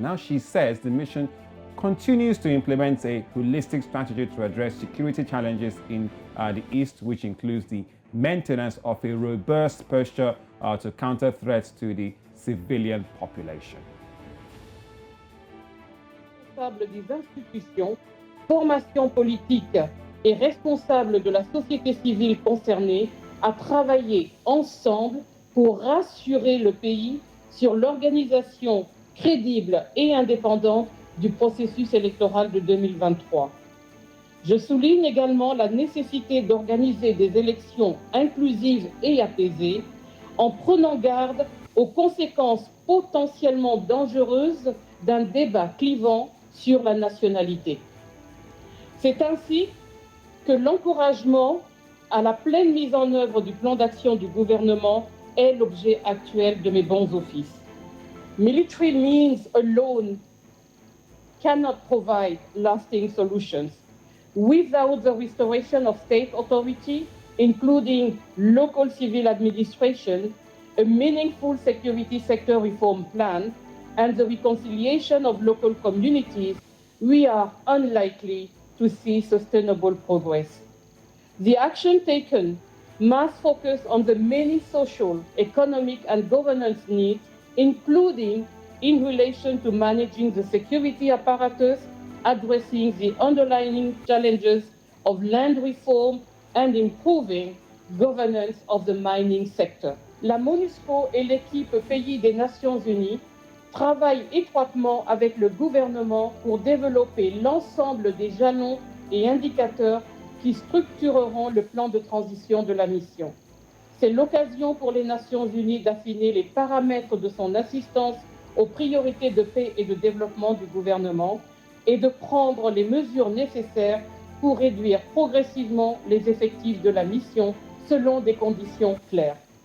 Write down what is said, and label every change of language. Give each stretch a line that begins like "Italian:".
English: Now, she says the mission continues to implement a holistic strategy to address security challenges in the East, which includes the maintenance of a robust posture to counter threats to the civilian population.
French: Des institutions, formation politique et responsables de la société civile concernée à travailler ensemble pour rassurer le pays sur l'organisation crédible et indépendante du processus électoral de 2023. Je souligne également la nécessité d'organiser des élections inclusives et apaisées en prenant garde aux conséquences potentiellement dangereuses d'un débat clivant sur la nationalité. C'est ainsi que l'encouragement à la pleine mise en œuvre du plan d'action du gouvernement est l'objet actuel de mes bons offices.
English: Military means alone cannot provide lasting solutions. Without the restoration of state authority, including local civil administration, a meaningful security sector reform plan, and the reconciliation of local communities, we are unlikely to see sustainable progress. The action taken must focus on the many social, economic, and governance needs, including in relation to managing the security apparatus, addressing the underlying challenges of land reform, and improving governance of the mining sector.
French: La MONUSCO et l'équipe pays des Nations Unies travaillent étroitement avec le gouvernement pour développer l'ensemble des jalons et indicateurs qui structureront le plan de transition de la mission. C'est l'occasion pour les Nations Unies d'affiner les paramètres de son assistance aux priorités de paix et de développement du gouvernement et de prendre les mesures nécessaires pour réduire progressivement les effectifs de la mission selon des conditions claires.